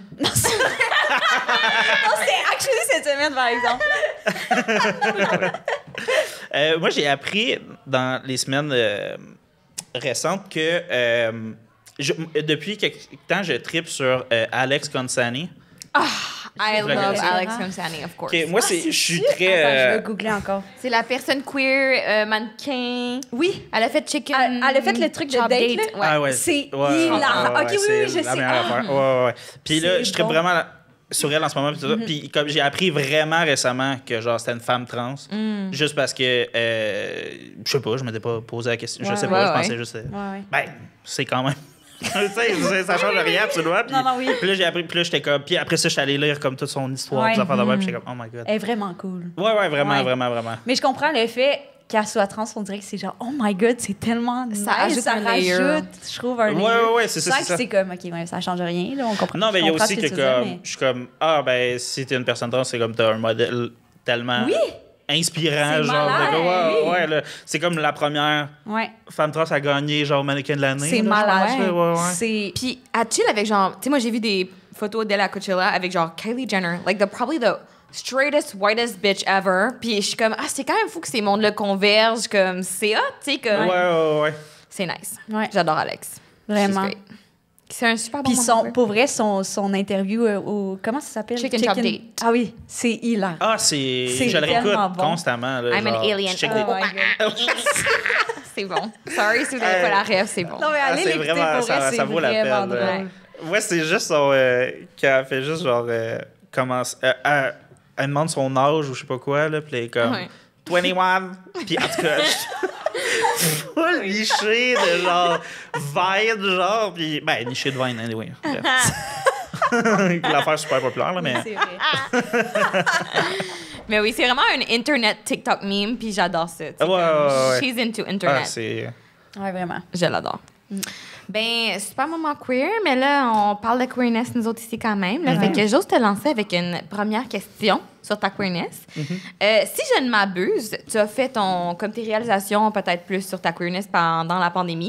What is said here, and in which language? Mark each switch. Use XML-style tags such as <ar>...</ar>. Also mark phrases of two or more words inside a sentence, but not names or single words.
<fr>Non, c'est actually cette semaine, par exemple. Moi, j'ai appris dans les semaines récentes que depuis quelque temps, je tripe sur Alex Consani.</fr> <en>I love Alex Consani, of course.</en> <fr>Okay, moi, je suis très... Attends, je vais googler encore. C'est la personne queer, mannequin. Oui. Elle a fait Chicken... Elle a fait le truc de date, là. Ouais. Ah ouais. C'est hilarant. OK, oui, je sais. Ouais. Puis là, je tripe vraiment sur elle en ce moment. Puis comme j'ai appris vraiment récemment que genre c'était une femme trans, juste parce que, je sais pas, je m'étais pas posé la question. Je sais pas, je pensais juste... Ben, c'est quand même... tu sais, ça change rien absolument. Puis, oui. Puis là, j'ai appris, puis là, j'étais comme. Puis après ça, je suis allé lire comme toute son histoire, des affaires de web, puis j'étais comme,</fr> <en>oh my God.</en> <fr>Elle est vraiment cool. Ouais, vraiment. Mais je comprends le fait qu'elle soit trans, on dirait que c'est genre,</fr> <en>oh my God,</en> <fr>c'est tellement nice. Ça rajoute, je trouve, un layer. Ouais, c'est ça. C'est comme, OK, ça change rien, là, on comprend. Non, mais il y a aussi que comme, je suis comme, ben, si t'es une personne trans, c'est comme t'as un modèle tellement inspirant, genre. Malade, Ouais, là, c'est comme la première femme trans à gagner, genre, mannequin de l'année. C'est malade. Ouais. Puis, à chill avec, genre, tu sais, moi, j'ai vu des photos d'elle à Coachella avec, genre, Kylie Jenner,</fr> <en>like, probably the straightest, whitest bitch ever.</en> <fr>Puis, je suis comme, c'est quand même fou que ces mondes-là convergent, comme, c'est hot, tu sais, comme. Ouais. C'est nice. Ouais. J'adore Alex. Vraiment. C'est un super bon moment. Puis, pour vrai, son interview au. Comment ça s'appelle? Chicken Chop Date. Ah oui, c'est hilarant. Je le réécoute constamment. Là,</fr> <en>I'm an alien.</en> <fr>C'est bon. Sorry si vous n'avez pas la rêve, c'est bon. Non, mais allez l'écouter, vraiment, pour vrai, ça vaut la peine. Drôle. Ouais, c'est juste son... qu'elle fait juste genre... elle demande son âge ou je sais pas quoi, là, puis elle est comme... 21. Puis en tout cas... full niché de genre Vine, genre, puis ben, niché de Vine, anyway. L'affaire super populaire, là, mais... C'est vrai. Mais oui, c'est vraiment un Internet TikTok meme, puis j'adore ça. Ouais.</fr> <en>She's into Internet.</en> <fr>Ouais, vraiment. Je l'adore. Ben, super moment queer, mais là, on parle de queerness, nous autres ici, quand même. Là, fait que j'ose te lancer avec une première question sur ta queerness. Si je ne m'abuse, tu as fait comme tes réalisations peut-être plus sur ta queerness pendant la pandémie.</fr>